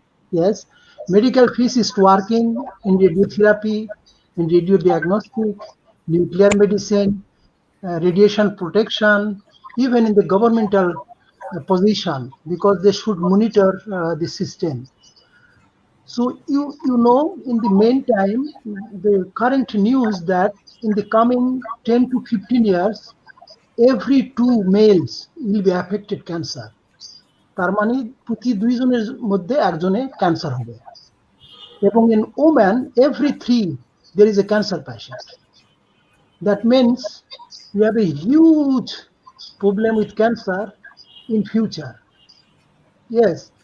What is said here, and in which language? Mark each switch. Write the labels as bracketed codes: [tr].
[en] Yes, medical physics working in radiotherapy, in radio diagnostic, nuclear medicine, radiation protection, even in the governmental position, because they should monitor the system. So you know, in the meantime, the current news that in the coming 10 to 15 years, every 2 males will be affected cancer. [bn] তার মানে প্রতি 2 জনের মধ্যে একজনে cancer হবে। এবং [en] in women, every 3 there is a cancer patient. That means we have a huge problem with cancer in future. Yes.